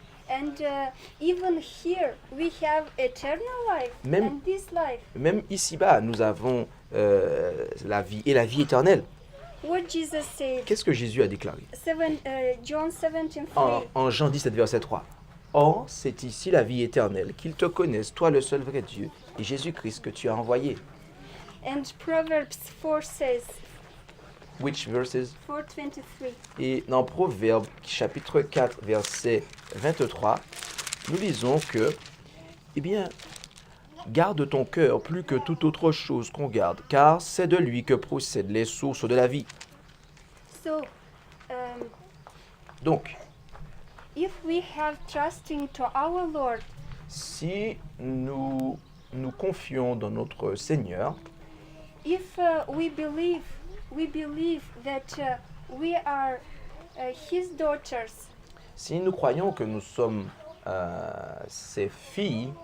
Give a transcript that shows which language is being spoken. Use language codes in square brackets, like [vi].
[en] And even here we have eternal life [fr] Même- [en] and this life. [fr] Même ici-bas, nous avons la vie et la vie éternelle. [en] What Jesus said, [fr] Qu'est-ce que Jésus a déclaré? [en] John 17:3. [fr] En Jean 17, verset 3. Or, c'est ici la vie éternelle, qu'ils te connaissent, toi le seul vrai Dieu, et Jésus-Christ que tu as envoyé. [en] And Proverbs 4 says, Which verses? 4:23. [fr] Et dans Proverbe, chapitre 4, verset 23, nous lisons que, eh bien, garde ton cœur plus que toute autre chose qu'on garde, car c'est de lui que procèdent les sources de la vie. [en] So, [fr] Donc, [en] if we have trusting to our Lord, [fr] si nous nous confions dans notre Seigneur, [en] if we believe that we are His daughters, [fr] si nous croyons que nous sommes ses filles